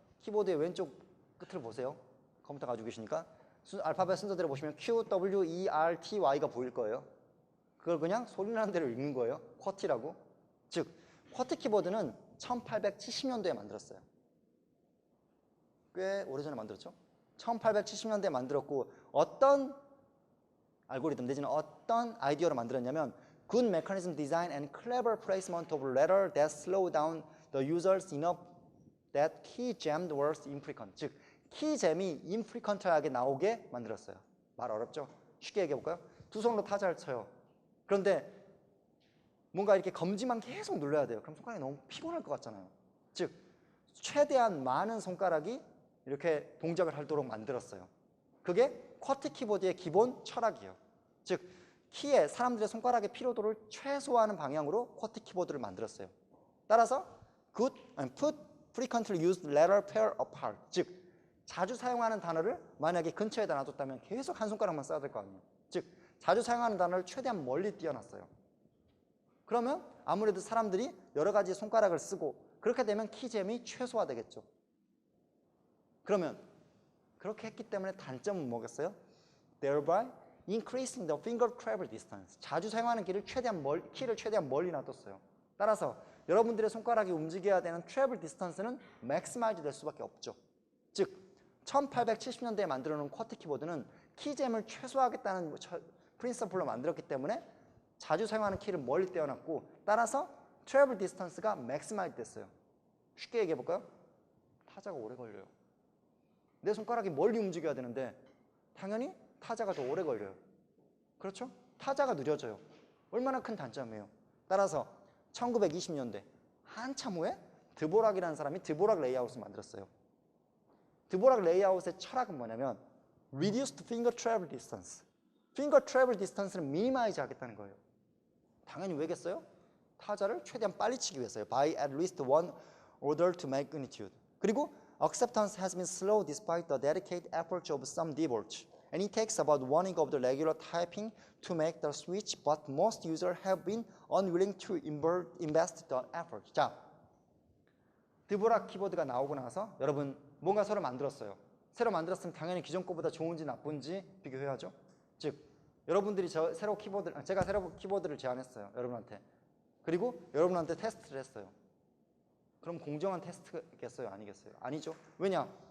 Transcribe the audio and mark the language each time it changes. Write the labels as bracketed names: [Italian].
[Korean] 키보드의 왼쪽 끝을 보세요. 컴퓨터 가지고 계시니까 알파벳 순서대로 보시면 Q, W, E, R, T, Y가 보일 거예요. 그걸 그냥 소리 나는 대로 읽는 거예요. 쿼티라고. 즉 쿼티 키보드는 1870년도에 만들었어요. 꽤 오래전에 만들었죠. 1870년대에 만들었고 어떤 알고리즘 내지는 어떤 아이디어로 만들었냐면 [English] Good mechanism design and clever placement of letter that slow down the users enough that key jammed words infrequent. [Korean] 즉 키잼이 인프리컨트하게 나오게 만들었어요. 말 어렵죠? 쉽게 얘기해 볼까요? 두 손으로 타자를 쳐요. 그런데 뭔가 이렇게 검지만 계속 눌러야 돼요. 그럼 손가락이 너무 피곤할 것 같잖아요. 즉 최대한 많은 손가락이 이렇게 동작을 하도록 만들었어요. 그게 쿼티 키보드의 기본 철학이에요. 즉 키에 사람들의 손가락의 피로도를 최소화하는 방향으로 쿼티 키보드를 만들었어요. 따라서 [English] put frequently used letter pair apart. [Korean] 즉 자주 사용하는 단어를 만약에 근처에다 놔뒀다면 계속 한 손가락만 써야 될 거 아니에요. 즉 자주 사용하는 단어를 최대한 멀리 띄워놨어요. 그러면 아무래도 사람들이 여러 가지 손가락을 쓰고 그렇게 되면 키잼이 최소화되겠죠. 그러면 그렇게 했기 때문에 단점은 뭐겠어요? [English] Thereby increasing the finger travel distance. [Korean] 자주 사용하는 키를 최대한 멀리 놔뒀어요. 따라서 여러분들의 손가락이 움직여야 되는 travel distance는 maximize 될 수밖에 없죠. 즉 1870년대에 만들어 놓은 쿼티 키보드는 키잼을 최소화하겠다는 프린서플로 만들었기 때문에 자주 사용하는 키를 멀리 떼어놨고 따라서 travel distance가 maximize 됐어요. 쉽게 얘기해 볼까요? 타자가 오래 걸려요. 내 손가락이 멀리 움직여야 되는데 당연히 타자가 더 오래 걸려요. 그렇죠? 타자가 느려져요. 얼마나 큰 단점이에요. 따라서 1920년대 한참 후에 드보락이라는 사람이 드보락 레이아웃을 만들었어요. 드보락 레이아웃의 철학은 뭐냐면 [English] Reduced finger travel distance. [Korean] finger travel distance를 미니마이즈 하겠다는 거예요. 당연히 왜겠어요? 타자를 최대한 빨리 치기 위해서요. [English] By at least one order to magnitude. [Korean] 그리고 [English] acceptance has been slow despite the dedicated efforts of some devotees. And it takes about one week of the regular typing to make the switch, but most users have been unwilling to invest the effort. [Korean] 자, 드보락 키보드가 나오고 나서 여러분 뭔가 새로 만들었어요. 새로 만들었으면 당연히 기존 거보다 좋은지 나쁜지 비교해야죠. 즉, 여러분들이 제가 새로 키보드를 제안했어요. 여러분한테. 그리고 여러분한테 테스트를 했어요. 그럼 공정한 테스트겠어요? 아니겠어요? 아니죠. 왜냐?